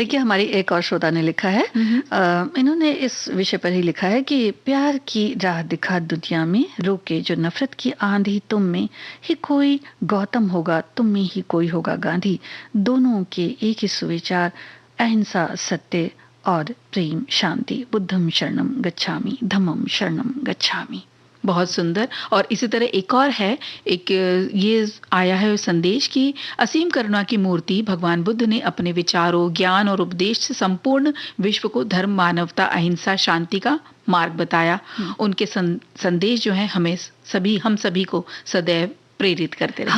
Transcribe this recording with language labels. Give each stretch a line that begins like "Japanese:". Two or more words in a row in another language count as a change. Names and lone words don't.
Hindi: देखिए, हमारी एक और श्रोता ने लिखा है, इन्होंने इस विषय पर ही लिखा है कि प्यार की राह दिखा दुनिया में, रोके जो नफरत की आंधी, तुम में ही कोई गौतम होगा, तुम में ही कोई होगा गांधी, दोनों के एक ही सुविचार, अहिंसा, सत्य और प्रेम, शांति,
Pali: बुद्धम शरणम गच्छामि, धम्मम शरणम गच्छामि।
Hindi: बहुत सुंदर। और इसी तरह एक और है, एक ये आया है संदेश कि असीम करुणा की मूर्ति भगवान बुद्ध ने अपने विचारों, ज्ञान और उपदेश से संपूर्ण विश्व को धर्म, मानवता, अहिंसा, शांति का मार्ग बताया। उनके संदेश जो है हम सभी को सदैव प्रेरित करते रहेंगे।